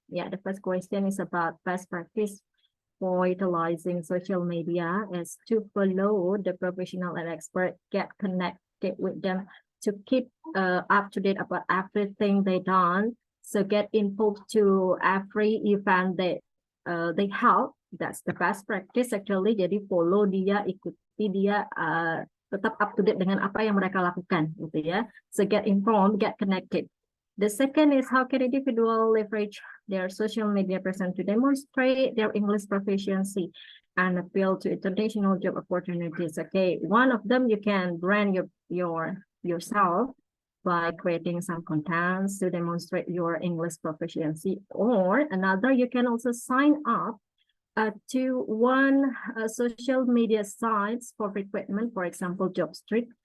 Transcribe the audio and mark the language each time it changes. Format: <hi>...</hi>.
<en>Yeah, the first question is about best practice for utilizing social media is to follow the professional and expert, get connected with them to keep up to date about everything they done. So get involved to every event that they help. That's the best practice actually.</en> <id>Jadi follow dia, ikuti dia, tetap up to date dengan apa yang mereka lakukan, gitu ya.</id> <en>So get informed, get connected. The second is how can individual leverage their social media presence to demonstrate their English proficiency and appeal to international job opportunities. Okay, one of them you can brand yourself by creating some contents to demonstrate your English proficiency, or another you can also sign up to one social media sites for recruitment, for example, JobStreet.</en>